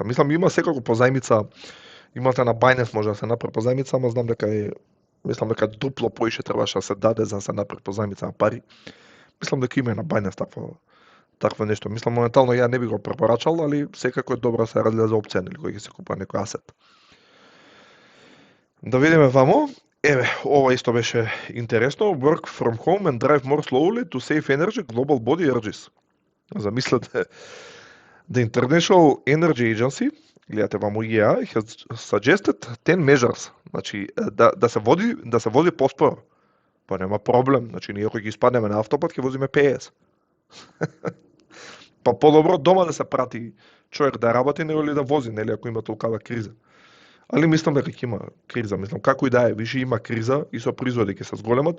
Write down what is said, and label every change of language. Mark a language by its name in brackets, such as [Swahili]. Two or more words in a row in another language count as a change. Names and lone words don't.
[Macedonian] Мислам има секако позајмица, имате на Binance може да се направи позајмица, ама знам дека мислам дека дупло поише требаше да се даде за да се направи позајмица на пари. Мислам дека има и на Binance такво нешто. Мислам моментално ја не би го препорачал, али секако е добро да се разгледа за опција или кој ќе се купува некој асет. Да видиме вамо. Еве, ова исто беше интересно. [English] Work from home and drive more slowly to save energy, global body urges. [Macedonian] Замислете, the International Energy Agency, гледате вамо [English] IEA, has suggested 10 measures. [Macedonian] Значи, да се води поспоро. Па нема проблем. Значи, ние ако ги испаднеме на автопат, ќе возиме 50. Па подобро дома да се прати човек да работи, него ли да вози, нели, ако има толкава криза. Али мислам дека ќе има криза, мислам како и да е, више има криза и со производи ќе се зголемат.